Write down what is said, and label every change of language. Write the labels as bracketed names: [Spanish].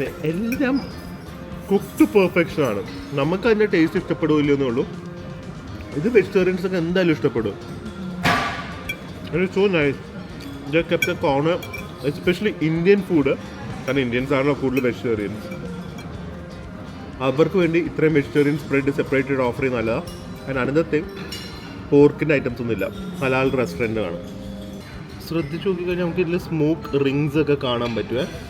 [Malayalam] എല്ലാം cooked perfection ആണ്. നമുക്ക് അതിൻ്റെ ടേസ്റ്റ് ഇഷ്ടപ്പെടുമല്ലോ എന്നേ ഉള്ളൂ. ഇത് വെജിറ്റേറിയൻസ് ഒക്കെ എന്തായാലും ഇഷ്ടപ്പെടും. [English] So nice. They kept a corner, especially Indian food. [Malayalam] കാരണം ഇന്ത്യൻസ് ആണല്ലോ കൂടുതൽ വെജിറ്റേറിയൻസ്. അവർക്ക് വേണ്ടി ഇത്രയും വെജിറ്റേറിയൻ സ്പ്രെഡ് സെപ്പറേറ്റഡ് ഓഫർ ചെയ്യുന്ന നല്ലതാണ്. [English] and another thing, [Malayalam] പോർക്കിൻ്റെ ഐറ്റംസ് ഒന്നും ഇല്ല. ഹലാൽ റെസ്റ്റോറൻറ്റ് ആണ്. ശ്രദ്ധിച്ച് നോക്കിക്കഴിഞ്ഞാൽ നമുക്ക് ഇതിൽ സ്മോക്ക് റിങ്സ് ഒക്കെ കാണാൻ പറ്റുമേ.